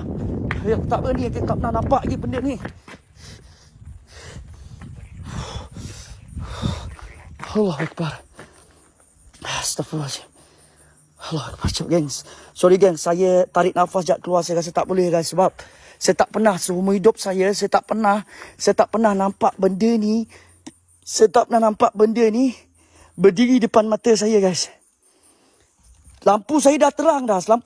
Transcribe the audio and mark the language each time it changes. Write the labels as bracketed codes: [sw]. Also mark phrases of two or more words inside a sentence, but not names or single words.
[ms] Aku tak berani, aku tak pernah nampak lagi benda ni. [ar] الله أكبر. أستغفر الله العظيم. الله أكبر, [ms] cik gengs. Sorry gengs, saya tarik nafas Jad keluar, saya rasa tak boleh guys. Sebab saya tak pernah seumur hidup saya tak pernah nampak benda ni. Saya tak pernah nampak benda ni berdiri depan mata saya guys. Lampu saya dah terang dah.